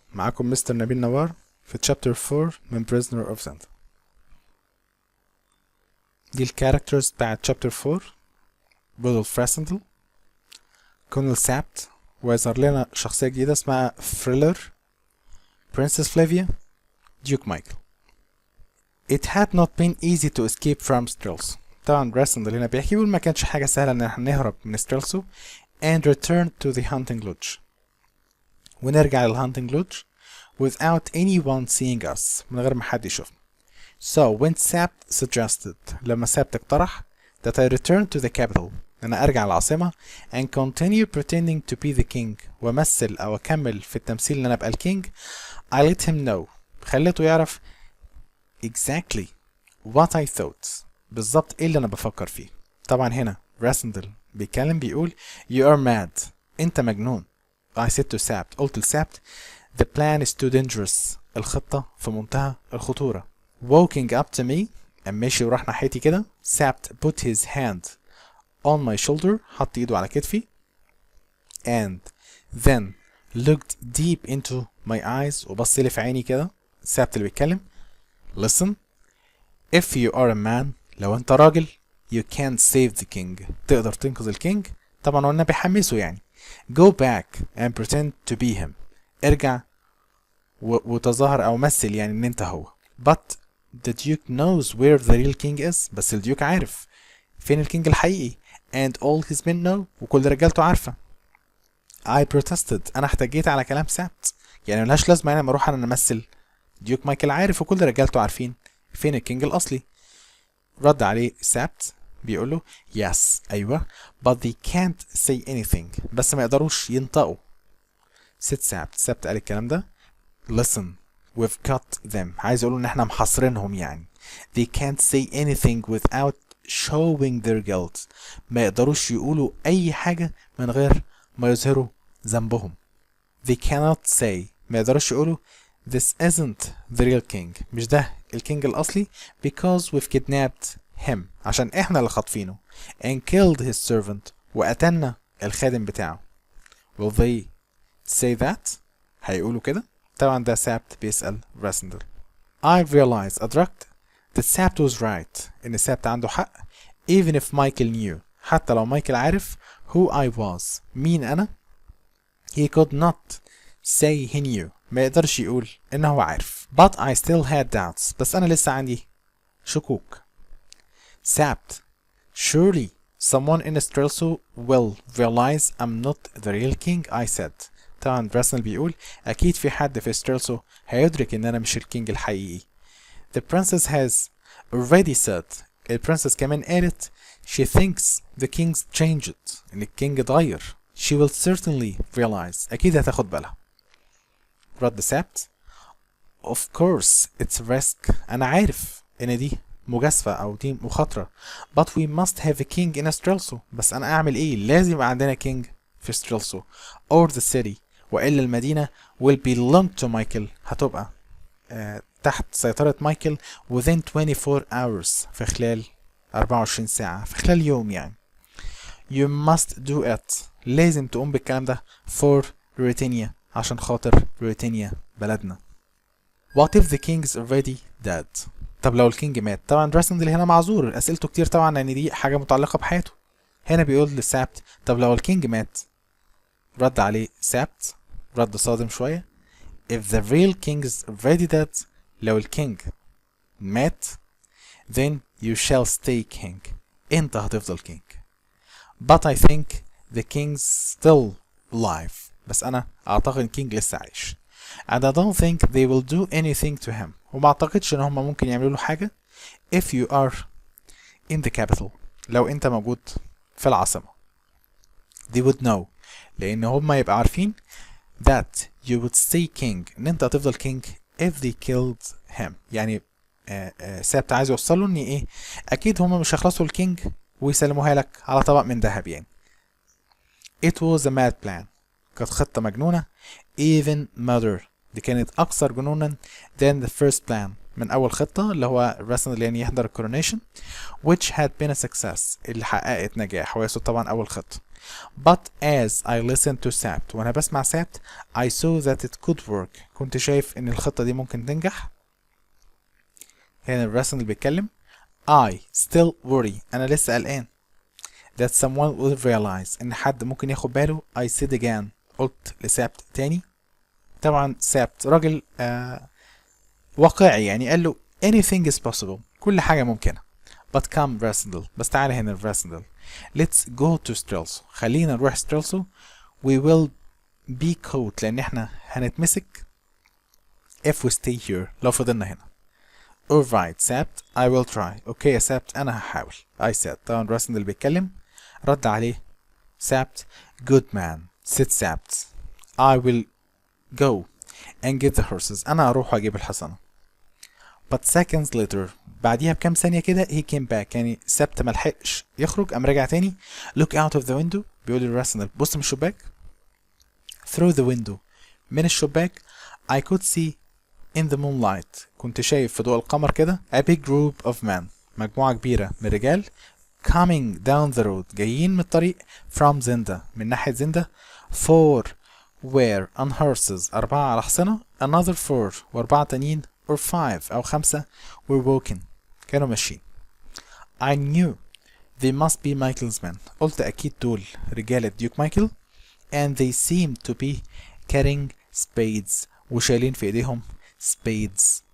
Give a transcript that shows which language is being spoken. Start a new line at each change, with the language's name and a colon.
Arabic: معاكم مستر نبيل نوار في Chapter 4 من Prisoner of Zenda. دي الكاركترز بتاعت Chapter 4: رودولف راسندل، كونل سابت، ويظهر لنا شخصية جديدة اسمها فريلر، برنسس فلافيا، ديوك مايكل.
English: It had not been easy to escape from Strelso.
Arabic: طبعا راسندل هنا بيحكي يقول ما كانش حاجة سهلة ان احنا نهرب من ستريلسو
English: and return to the hunting lodge،
Arabic: ونرجع للهانتنج لودج
English: without anyone seeing us،
Arabic: من غير ما حد يشوفنا.
English: So when Sapt suggested،
Arabic: لما سابت اقترح
English: that I return to the capital،
Arabic: أنا أرجع العاصمة
English: and continue pretending to be the king،
Arabic: وأمثل أو أكمل في التمثيل إن أنا أبقى الكينج،
English: I let him know،
Arabic: خليته يعرف
English: exactly what I thought،
Arabic: بالظبط إيه اللي أنا بفكر فيه. طبعا هنا راسندل بيتكلم بيقول
English: you are mad،
Arabic: أنت مجنون.
English: I said to Sapt،
Arabic: قلت لسابت
English: the plan is too dangerous،
Arabic: الخطة في منتهى الخطورة.
English: Walking up to me،
Arabic: ماشي وراح ناحيتي كده.
English: Sapt put his hand on my shoulder،
Arabic: حط ايده على كتفي.
English: And then looked deep into my eyes،
Arabic: وبص لي في عيني كده. سابت اللي بيتكلم.
English: Listen، if you are a man،
Arabic: لو انت راجل
English: you can't save the king،
Arabic: تقدر تنقذ الكينج. طبعا قلنا بيحمسه يعني.
English: Go back and pretend to be him،
Arabic: ارجع وتظاهر او مثل يعني ان انت هو.
English: But the Duke knows where the real king is،
Arabic: بس الديوك عارف فين الكينج الحقيقي.
English: And all his men know،
Arabic: وكل رجالته عارفة. I protested، انا احتجيت على كلام سابت، يعني ملهاش لازمة يعني لما اروح انا امثل. ديوك مايكل عارف وكل رجالته عارفين فين الكينج الاصلي. رد عليه سابت بيقول له
English: yes،
Arabic: ايوه
English: but they can't say anything،
Arabic: بس ما يقدروش ينطقوا. ست سابت قال الكلام ده.
English: listen we've cut them،
Arabic: عايز يقولوا ان احنا محاصرينهم يعني.
English: they can't say anything without showing their guilt،
Arabic: ما يقدروش يقولوا اي حاجة من غير ما يظهروا ذنبهم.
English: they cannot say،
Arabic: ما يقدروش يقولوا
English: this isn't the real king،
Arabic: مش ده الكينج الاصلي
English: because we've kidnapped him،
Arabic: عشان احنا اللي خاطفينه.
English: and killed his servant،
Arabic: وقتلنا الخادم بتاعه.
English: will they say that،
Arabic: هيقولوا كده. طبعا ده سابت بيسأل راسندل.
English: I realized،
Arabic: أدركت
English: that Sapt was right،
Arabic: إن سابت عنده حق.
English: even if Michael knew،
Arabic: حتى لو مايكل عارف
English: who I was،
Arabic: مين أنا.
English: he could not say he knew،
Arabic: ما يقدرش يقول إنه هو عارف.
English: but I still had doubts،
Arabic: بس أنا لسه عندي شكوك.
English: Sapt، surely someone in Strelso will realize I'm not the real king I said.
Arabic: طبعا راسندل بيقول أكيد في حد في ستريلسو هيدرك إن أنا مش الكينج الحقيقي.
English: The princess has already said،
Arabic: البرنسس كمان قالت
English: she thinks the king's changed،
Arabic: إن الكينج اتغير.
English: she will certainly realize،
Arabic: أكيد هتاخد بالها. رد سابت
English: of course it's a risk،
Arabic: أنا عارف إن دي مجازفة أو دي مخاطرة.
English: but we must have a king in Strelso،
Arabic: بس أنا أعمل إيه؟ لازم يبقى عندنا كينج في ستريلسو
English: or the city،
Arabic: وإلا المدينة
English: will belong to Michael،
Arabic: هتبقى تحت سيطرة مايكل
English: within 24 hours،
Arabic: في خلال 24 ساعة، في خلال يوم يعني.
English: you must do it،
Arabic: لازم تقوم بالكلام ده
English: for Ruritania،
Arabic: عشان خاطر Ruritania بلدنا.
English: what if the king's already dead،
Arabic: طب لو الكينج مات. طبعا راسندل هنا معذور، أسئلته كتير طبعا لأن دي حاجة متعلقة بحياته. هنا بيقول لسابت طب لو الكينج مات. رد عليه سابت رد صادم شوية.
English: if the real king is already dead،
Arabic: لو الكينج مات
English: then you shall stay king،
Arabic: انت هتفضل كينج.
English: but I think the king's still alive،
Arabic: بس انا اعتقد الكينج لسه عايش.
English: and I don't think they will do anything to him،
Arabic: وما اعتقدش ان هم ممكن يعملوا له حاجة.
English: if you are in the capital،
Arabic: لو انت موجود في العاصمة.
English: they would know،
Arabic: لان هم يبقى عارفين
English: that you would stay king،
Arabic: ان انت هتفضل
English: king if they killed him.
Arabic: يعني سابت عايز يوصله ان ايه، اكيد هما مش هيخلصوا الكينج ويسلموها لك على طبق من ذهب يعني.
English: it was a mad plan،
Arabic: كانت خطة مجنونة.
English: even murder،
Arabic: دي كانت اكثر جنونا
English: than the first plan،
Arabic: من اول خطة اللي هو راسندل يعني يحضر الكورونيشن
English: which had been a success،
Arabic: اللي حققت نجاح، ويقصد طبعا اول خطة.
English: But as I listened to Sapt
Arabic: وأنا بسمع
English: Sapt I saw that it could work.
Arabic: كنت شايف إن الخطة دي ممكن تنجح. هنا الرسم اللي بيتكلم
English: I still worry.
Arabic: أنا لسه قلقان
English: that someone will realize.
Arabic: إن حد ممكن ياخد باله.
English: I said again.
Arabic: قلت لسابت تاني. طبعا سابت راجل واقعي يعني قال له
English: anything is possible.
Arabic: كل حاجة ممكنة.
English: But come
Arabic: Rasendal. بس تعالى هنا Rasendal.
English: Let's go to Strelso.
Arabic: خلينا نروح Strelso.
English: We will be caught.
Arabic: لأن احنا هنتمسك
English: if we stay here.
Arabic: لو فضلنا هنا.
English: Alright Sapt. I will try.
Arabic: اوكي يا سابت أنا هحاول.
English: I said.
Arabic: طبعا Rasendal بيتكلم. رد عليه Sapt.
English: Good man. said Sapt. I will go and get the horses.
Arabic: أنا أروح وأجيب الحصانة.
English: But seconds later.
Arabic: بعديها بكام ثانية كده
English: he came back.
Arabic: يعني سبت ملحقش يخرج قام رجع تاني.
English: Look out of the window.
Arabic: بيقول للراسندل بص من الشباك.
English: Through the window.
Arabic: من الشباك
English: I could see in the moonlight.
Arabic: كنت شايف في ضوء القمر كده
English: a big group of men.
Arabic: مجموعة كبيرة من الرجال
English: coming down the road.
Arabic: جايين من الطريق
English: from Zenda.
Arabic: من ناحية زندا. 4
English: were on horses.
Arabic: 4 على حصنة.
English: Another 4
Arabic: و4 تانيين
English: or 5
Arabic: أو 5
English: were walking.
Arabic: كانوا ماشيين.
English: I knew they must be Michael's men.
Arabic: قلت أكيد دول رجالة ديوك مايكل.
English: And they seemed to be carrying spades.
Arabic: وشايلين في ايديهم spades.